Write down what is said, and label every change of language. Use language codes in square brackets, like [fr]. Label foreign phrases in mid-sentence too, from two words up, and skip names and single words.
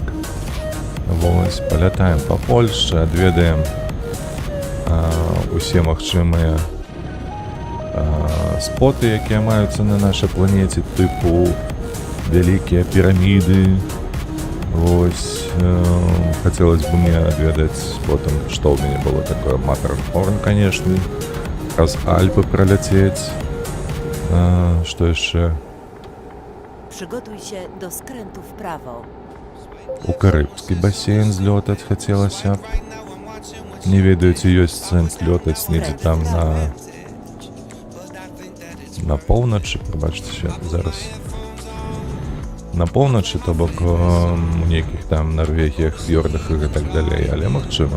[be] Вось, палятаем па Польшчы, адведаем усе магчымыя споты, якія маюцца на нашай планеце, тыпу вялікія піраміды. Вось, хацелось бы мне адведаць потым, што ў мяне было такое Матэрхорн, канешне, праз Альпы праляцець. Што яшчэ? [pl] Przygotuj się do skrętu w prawo. [be] У Карыбскі басейн злётаць хацелася б. Не ведаю, ці ёсць сэнс лётаць недзе там на поўначы, прабачце, зараз. На поўначы, то бок у нейкіх там Нарвегіях, фьордах і так далей, але магчыма.